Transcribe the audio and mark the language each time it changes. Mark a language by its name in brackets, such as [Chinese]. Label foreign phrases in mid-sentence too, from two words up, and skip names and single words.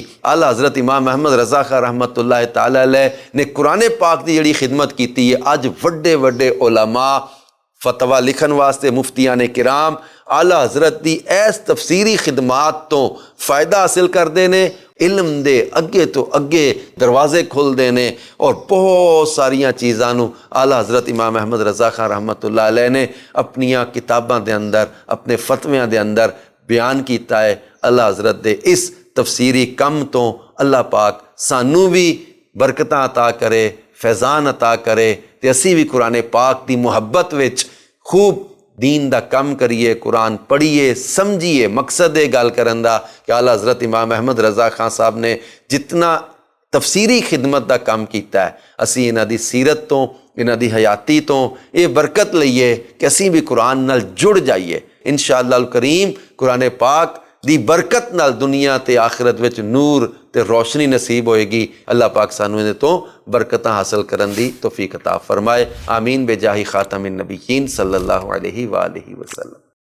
[Punjabi] اعلیٰ حضرت امام احمد رضا خاں [Arabic] رحمۃ اللہ تعالی علیہ [Punjabi] نے قرآن پاک دی جڑی خدمت کیتی ہے، اج وڈے وڈے علماء فتویٰ لکھن واسطے مفتیان کرام اعلیٰ حضرت دی ایس تفسیری خدمات تو فائدہ حاصل کردے نے، علم دے اگے تو اگے دروازے کھل دینے، اور بہت ساریاں چیزاں نو اعلیٰ حضرت امام احمد رضا خاں [Arabic] رحمۃ اللہ علیہ [Punjabi] نے اپنیاں کتاباں دے اندر، اپنے فتویاں دے اندر بیان کیتا ہے۔ اللہ حضرت دے اس تفسیری کم تو اللہ پاک سانو بھی برکتاں عطا کرے، فیضان عطا کرے، تے اسی بھی قرآن پاک دی محبت وچ خوب دین دا کم کریے، قرآن پڑھیے، سمجھیے۔ مقصد ہے گل کرن دا کہ اعلیٰ حضرت امام احمد رضا خاں صاحب نے جتنا تفسیری خدمت دا کام کیتا ہے، اسی انہاں دی سیرت تو، انہاں دی حیاتی تو یہ برکت لئیے کہ اسی بھی قرآن نال جڑ جائیے۔ [Arabic] انشاءاللہ الکریم [Punjabi] قرآن پاک دی برکت نال دنیا تے آخرت وچ نور تے روشنی نصیب ہوئے گی۔ اللہ پاک سانو دے تو برکتاں حاصل کرن دی توفیق عطا فرمائے۔ [Arabic] آمین بجاہ خاتم النبیین صلی اللہ علیہ وآلہ وسلم۔